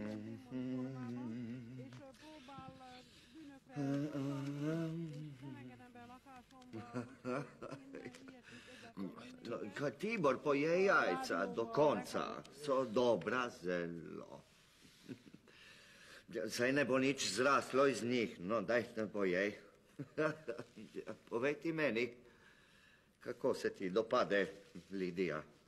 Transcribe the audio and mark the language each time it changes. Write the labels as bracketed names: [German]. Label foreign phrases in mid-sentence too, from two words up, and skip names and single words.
[Hungarian] és próbál bűnökre és nem engedem be a lakásomba. [Slovenian] Tibor poje jajca do konca, so dobra zelo. Saj ne bo nič zraslo iz njih, no daj ne pojej. Povej ti meni, kako se ti dopade Lidija?